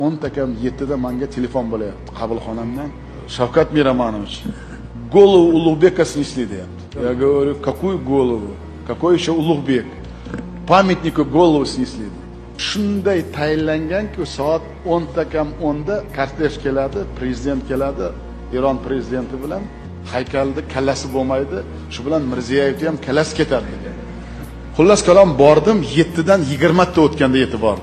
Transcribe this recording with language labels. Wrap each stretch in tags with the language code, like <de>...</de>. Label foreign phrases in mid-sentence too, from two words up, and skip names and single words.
<uz>10 takam 7da menga telefon bo'layapti qabulxonamdan. Shavkat Miramonovich,</uz> <ru>голову Ulug'beka снесли deyapti. Я говорю, какую голову? Какой еще Ulug'bek? Памятнику голову снесли.</ru> <uz>Shunday tayinlanganki, soat 10 takam 10da kortej keladi, prezident keladi, Eron prezidenti bilan haykalda kallasi bo'lmaydi, shu bilan Mirziyoyevni ham kallasi ketadi. Xullas kalom bordim, 7dan 20 ta o'tganda yetib bordim.</uz>